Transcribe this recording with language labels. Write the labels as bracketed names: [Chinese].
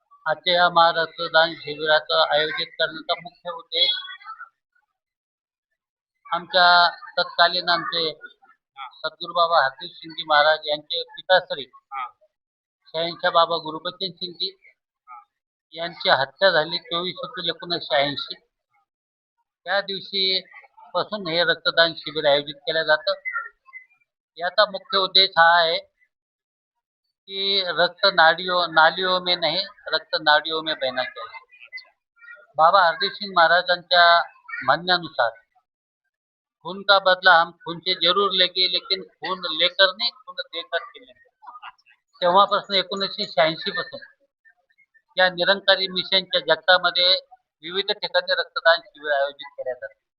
[Marathi] आजच्या या महारक्तदान शिबिराचं आयोजित करण्याचा मुख्य उद्देश आमच्या तत्कालीन आमचे सद्गुरू बाबा हरदेव सिंगजी महाराज यांचे पिताश्री शहनशाह बाबा गुरुबचन सिंगजी यांची हत्या झाली 24 एप्रिल 1986. त्या दिवशी पासून हे रक्तदान शिबिर आयोजित केलं जातं. याचा मुख्य उद्देश हा आहे कि [Hindi] रक्त नालियों में नहीं, रक्त नाडियों में बहना चाहिए. [Marathi] बाबा हरदेव सिंग महाराजांच्या म्हणण्यानुसार [Hindi] खून का बदला हम खून से जरूर लेंगे, लेकिन खून लेकर नहीं, खून देकर केले. [Marathi] तेव्हापासून 1986 पासून या निरंकारी मिशनच्या जगतामध्ये विविध ठिकाणी रक्तदान शिबिर आयोजित केले जातात.